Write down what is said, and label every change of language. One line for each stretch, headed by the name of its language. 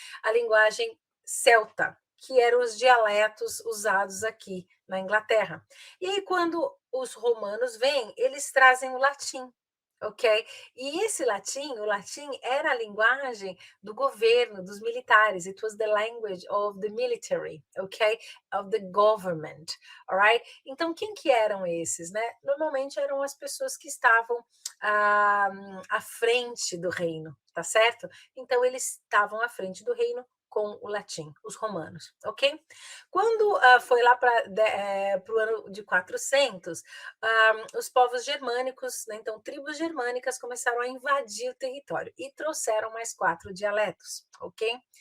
Portuguese: A linguagem celta, que eram os dialetos usados aqui na Inglaterra. E aí, quando os romanos vêm, eles trazem o latim, ok? E esse latim, o latim era a linguagem do governo, dos militares.
English: It was the language of the military, ok? Of the government, alright?
Portuguese: Então, quem que eram esses, né? Normalmente eram as pessoas que estavam à frente do reino, tá certo? Então, eles estavam à frente do reino com o latim, os romanos, ok? Quando foi lá para o ano de 400, os povos germânicos, né, então tribos germânicas começaram a invadir o território e trouxeram mais 4 dialetos, ok?